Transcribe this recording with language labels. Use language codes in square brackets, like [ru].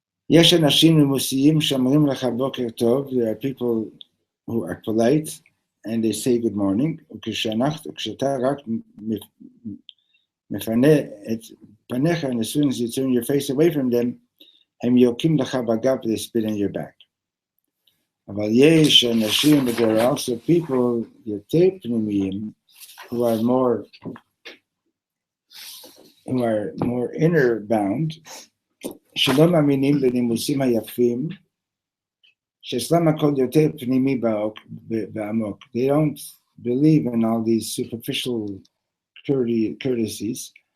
[he] יש אנשים נימוסיים שאומרים לך בוקר טוב, [en] there are people who are polite and they say good morning, [he] וכשאתה רק מפנה את פניך, [en] and as soon as you turn your face away from them, [he] הם יוקים לך בגב, [en] they spit in your back. [he] אבל יש אנשים, [en] but there are also people, [he] יותר פנימיים, [en] who are more inner bound, [he] שלא מאמינים בנימוסים היפים, שאצלם הכל יותר פנימי ועמוק. [en] They don't believe in all these superficial courtesies.